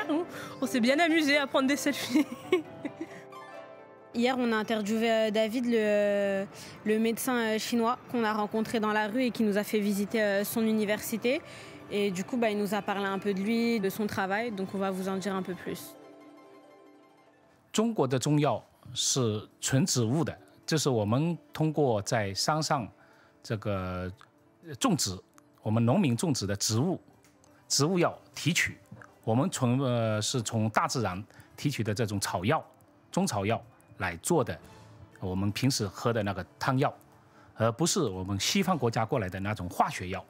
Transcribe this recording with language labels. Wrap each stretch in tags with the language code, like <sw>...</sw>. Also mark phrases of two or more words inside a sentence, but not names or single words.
<fr>On s'est bien amusé à prendre des selfies. Hier, on a interviewé David, le médecin chinois qu'on a rencontré dans la rue et qui nous a fait visiter son université. Et du coup, il nous a parlé un peu de lui, de son travail, donc on va vous en dire un peu plus.</fr> <zh>中国的中药是纯植物的，就是我们通过在山上这个种植，我们农民种植的植物， 植物药提取，我们是从大自然提取的这种草药、中草药来做的，我们平时喝的那个汤药，而不是我们西方国家过来的那种化学药。</zh>